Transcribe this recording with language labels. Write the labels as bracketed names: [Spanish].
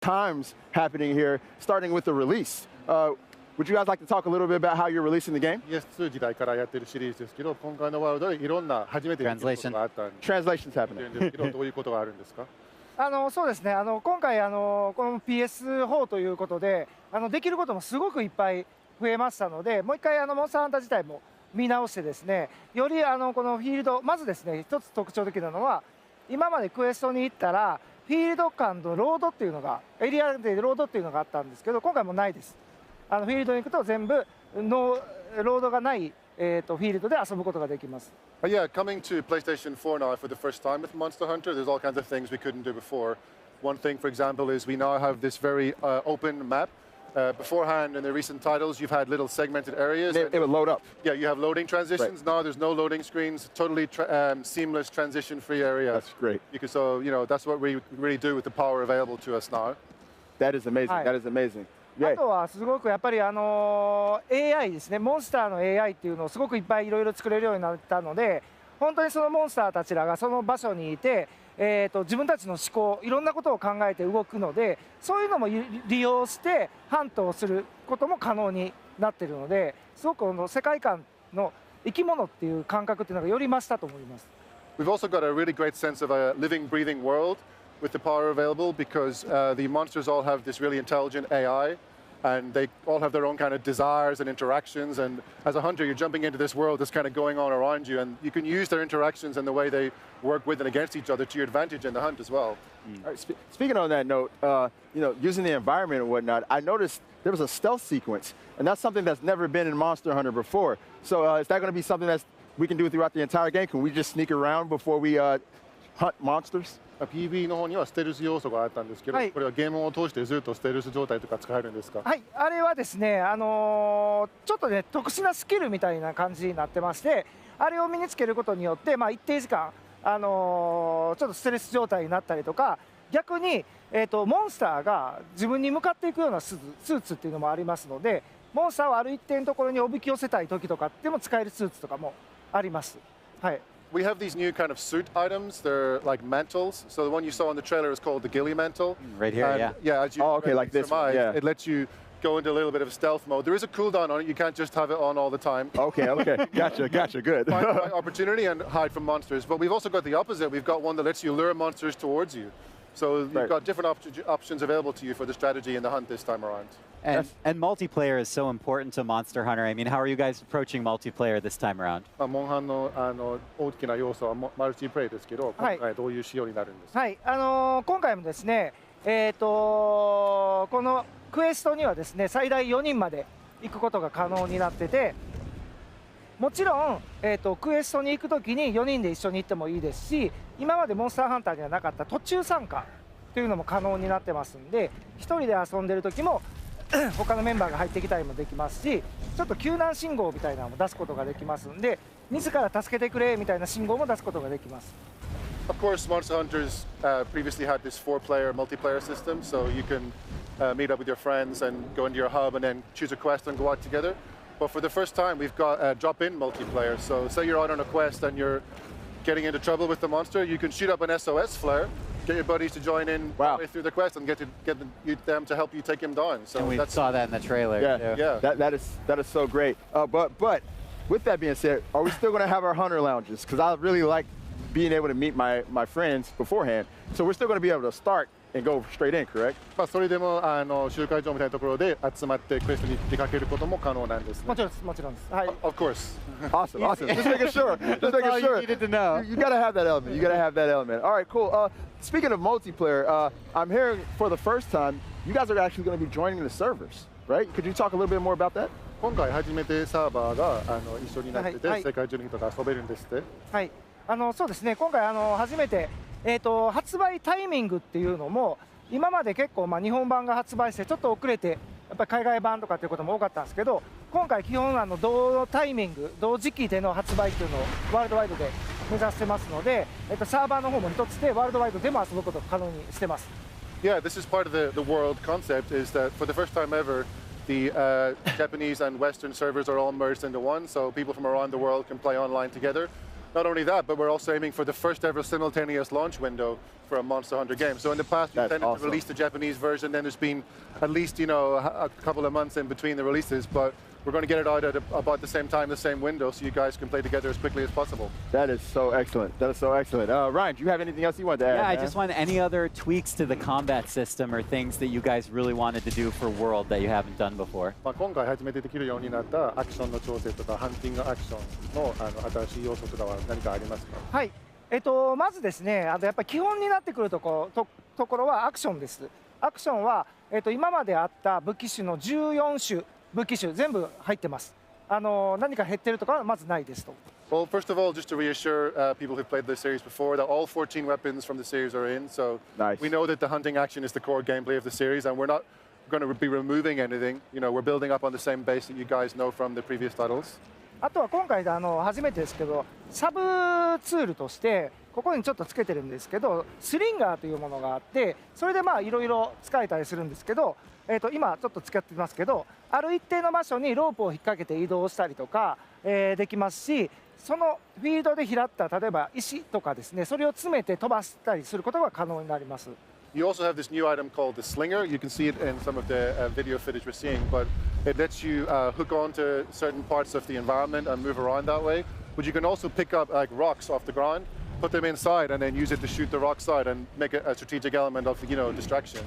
[English] times happening here, starting with the release. Would you guys like to talk a little bit about how you're releasing the game? [Japanese] PS2 時代からやってるシリーズですけど、今回のワールドでいろんな初めて見ることがあったんで、 [English] Translation's happening. [Japanese] ですけど、どういうことがあるんですか？そうですね、今回この PS4 ということでできることもすごくいっぱい増えましたので、もう一回モンスターハンター自体も見直してですね、よりこのフィールド、まずですね、一つ特徴的なのは、今までクエストに行ったらフィールド間のロードっていうのが、エリアでロードっていうのがあったんですけど、今回もないです。フィールドに行くと全部ロードがない、フィールドで遊ぶことができます。 [English] Yeah, coming to PlayStation 4 now for the first time with Monster Hunter, there's all kinds of things we couldn't do before. One thing, for example, is we now have this very open map. Beforehand, in the recent titles, you've had little segmented areas. It would load up. Yeah, you have loading transitions. Right. Now there's no loading screens. Totally seamless transition-free area. That's great. So, that's what we really do with the power available to us now. That is amazing. That is amazing. [Japanese] あとはすごくやっぱりAI ですね、モンスターの AI っていうのをすごくいっぱいいろいろ作れるようになったので、本当にそのモンスターたちらがその場所にいて、自分たちの思考、いろんなことを考えて動くので、そういうのも利用してハントをすることも可能になっているので、すごく世界観の生き物っていう感覚っていうのがより増したと思います。 [English] We've also got a really great sense of a living, breathing world with the power available because the monsters all have this really intelligent AI. And they all have their own kind of desires and interactions. And as a hunter, you're jumping into this world that's kind of going on around you. And you can use their interactions and the way they work with and against each other to your advantage in the hunt as well. All right, speaking on that note, using the environment and whatnot, I noticed there was a stealth sequence. And that's something that's never been in Monster Hunter before. So is that going to be something that we can do throughout the entire game? Can we just sneak around before we hunt monsters? [Japanese] PB の方にはステルス要素があったんですけど、これはゲームを通してずっとステルス状態とか使えるんですか？はい、あれはですね、ちょっとね、特殊なスキルみたいな感じになってまして、あれを身につけることによって、一定時間、ちょっとステルス状態になったりとか、逆に、モンスターが自分に向かっていくようなスーツっていうのもありますので、モンスターをある一定のところにおびき寄せたい時とかっても使えるスーツとかもあります。はい。 [English] We have these new kind of suit items. They're like mantles. So the one you saw in the trailer is called the ghillie mantle. Right here, and, yeah. Yeah, as you like this one, yeah. It lets you go into a little bit of stealth mode. There is a cooldown on it. You can't just have it on all the time. Okay, gotcha, good. Find the right opportunity and hide from monsters. But we've also got the opposite. We've got one that lets you lure monsters towards you. So you've got different options available to you for the strategy and the hunt this time around. And multiplayer is so important to Monster Hunter. I mean, how are you guys approaching multiplayer this time around? [Japanese] モンハンの大きな要素はマルチプレイですけど、今回どういう仕様になるんですか？はい、今回もですね、このクエストにはですね、最大4人まで行くことが可能になってて、もちろん、クエストに行くときに4人で一緒に行ってもいいですし、今までモンスターハンターにはなかった途中参加というのも可能になってますんで、1人で遊んでる時も他のメンバーが入ってきたりもできますし、ちょっと救難信号みたいなのも出すことができますんで、自ら助けてくれみたいな信号も出すことができます。 [English] Of course, Monster Hunters previously had this 4-player multiplayer system, so you can meet up with your friends and go into your hub and then choose a quest and go out together. But for the first time, we've got drop-in multiplayer. So say you're out on a quest and you're getting into trouble with the monster, you can shoot up an SOS flare, get your buddies to join in through the quest and get them to help you take him down. So and we saw that in the trailer. Yeah. That is so great. But with that being said, are we still going to have our hunter lounges? Because I really like being able to meet my friends beforehand. So we're still going to be able to start and go straight in, correct? [Japanese] それでも集会場みたいなところで集まってクエストに出かけることも可能なんですね。もちろんです、もちろんです。はい。 [English] Of course. Awesome. Just making sure. Just making sure. You needed to know. You gotta have that element. You gotta have that element. All right, cool. Speaking of multiplayer, I'm hearing for the first time you guys are actually going to be joining the servers, right? Could you talk a little bit more about that? [Japanese] 今回初めてサーバーが一緒になってて、世界中の人が遊べるんですって。はい。そうですね。今回初めて発売タイミングっていうのも今まで結構日本版が発売してちょっと遅れてやっぱり海外版とかっていうことも多かったんですけど、今回基本同タイミング同時期での発売っていうのをワールドワイドで目指してますので、サーバーの方も一つでワールドワイドでも遊ぶことを可能にしてます。 [English] Yeah, this is part of the world concept is that for the first time ever, the Japanese and Western servers are all merged into one, so people from around the world can play online together. Not only that, but we're also aiming for the first ever simultaneous launch window for a Monster Hunter game. So in the past, we That's tended awesome. to release the Japanese version. Then there's been at least a couple of months in between the releases, but we're going to get it out at about the same time, the same window, so you guys can play together as quickly as possible. That is so excellent. That is so excellent. Ryan, do you have anything else you want to add? Yeah, I man? just want any other tweaks to the combat system or things that you guys really wanted to do for World that you haven't done before. [Japanese] 今回初めてできるようになったアクションの調整とかハンティングアクションの新しい要素とかは何かありますか？はい、まずですね、やっぱり基本になってくるところはアクションです。アクションは、今まであった武器種の14種武器種全部入ってます。何か減ってるとかはまずないですと。 [English] Well, first of all, just to reassure people who've played the series before that all 14 weapons from the series are in. So Nice. we know that the hunting action is the core gameplay of the series, and we're not going to be removing anything. We're building up on the same base that you guys know from the previous titles. [Japanese] あとは今回初めてですけど、サブツールとしてここにちょっとつけてるんですけど、スリンガーというものがあって、それでいろいろ使えたりするんですけど、今ちょっと使ってますけど、ある一定の場所にロープを引っ掛けて移動したりとか、できますし、そのフィールドで拾った例えば石とかですね、それを詰めて飛ばしたりすることが可能になります。 [English] You also have this new item called the Slinger. You can see it in some of the video footage we're seeing, but it lets you hook onto certain parts of the environment and move around that way. But you can also pick up like rocks off the ground, put them inside, and then use it to shoot the rocks out and make it a strategic element of distraction.